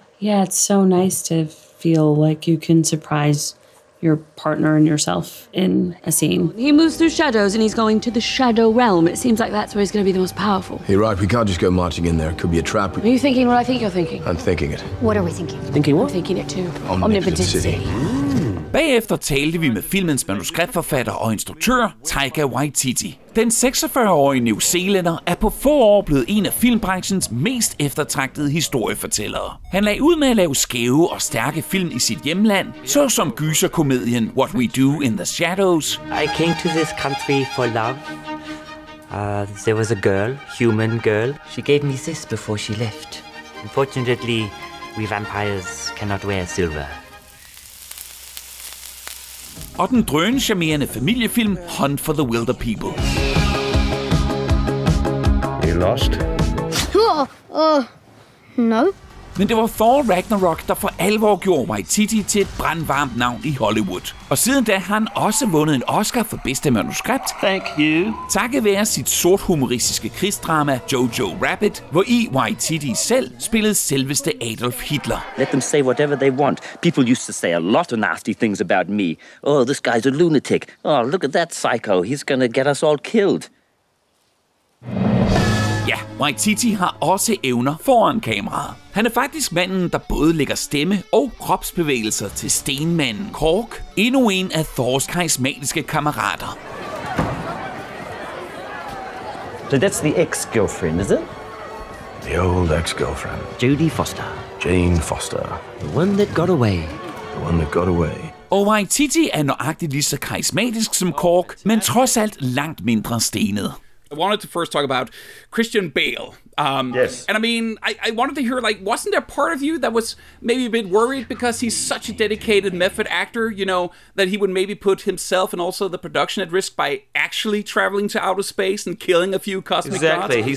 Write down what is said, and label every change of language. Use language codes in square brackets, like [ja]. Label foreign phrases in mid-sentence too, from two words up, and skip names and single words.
[en] Yeah, it's so nice to feel like you can surprise your partner and yourself in a scene. He moves through shadows and he's going to the shadow realm. It seems like that's where he's going to be the most powerful. You're right, we can't just go marching in there. It could be a trap. Are you thinking what I think you're thinking? I'm thinking it. What are we thinking? Thinking what? I'm thinking it too. Omnipotency. [da] Bagefter talte vi med filmens manuskriptforfatter og instruktør, Taika Waititi. Den 46-årige newzealænder er på få år blevet en af filmbranchens mest eftertragtede historiefortællere. Han lagde ud med at lave skæve og stærke film i sit hjemland, såsom gyserkomedien What We Do in the Shadows. [en] I came to this country for love. There was a girl, human girl. She gave me this before she left. Unfortunately, we vampires cannot wear silver. [da] Og den drøn-charmerende familiefilm Hunt for the Wilder People. [en] You lost? No. [da] Men det var Thor Ragnarok, der for alvor gjorde Waititi til et brandvarmt navn i Hollywood. Og siden da har han også vundet en Oscar for bedste manuskript. [en] Thank you. [da] Takket være sit sort-humoristiske krigsdrama Jojo Rabbit, hvor i Waititi selv spillede selveste Adolf Hitler. [en] Let them say whatever they want. People used to say a lot of nasty things about me. Oh, this guy's a lunatic. Oh, look at that psycho. He's gonna get us all killed. [da] Ja, Waititi har også evner foran kameraet. Han er faktisk manden, der både lægger stemme og kropsbevægelser til stenmanden Kork, endnu en af Thors karismatiske kammerater. [en] So that's the ex-girlfriend, is it? The old ex-girlfriend. Jodie Foster. Jane Foster. The one that got away. The one that got away. [da] Og Waititi er nøjagtigt lige så karismatisk som Kork, men trods alt langt mindre stenet. [en] I wanted to first talk about Christian Bale. Yes. And I mean, I wanted to hear, like, wasn't there part of you that was maybe a bit worried because he's such a dedicated method actor, you know, that he would maybe put himself and also the production at risk by actually traveling to outer space and killing a few cosmic gods?